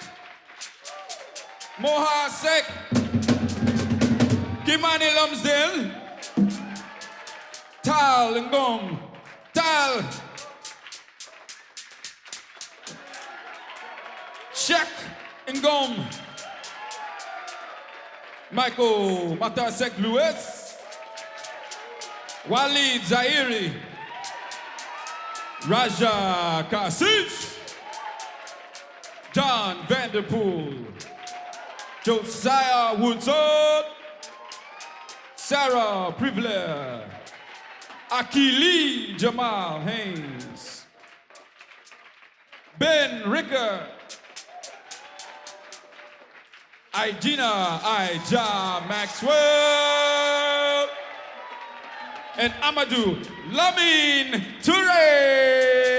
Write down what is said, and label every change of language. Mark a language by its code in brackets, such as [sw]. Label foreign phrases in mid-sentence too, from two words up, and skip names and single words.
[en] Moha Seck. Kimani Lumsden. Ngom. Cheikh Ngom. Michael Mata Seck Lewis. Walid Zairi, Raja Kassis, John Vanderpool, Josiah Woodson, Sarah Privler, Akili Haynes, Ben Ricker, Igina Maxwell, and Amadou Lamine Touré.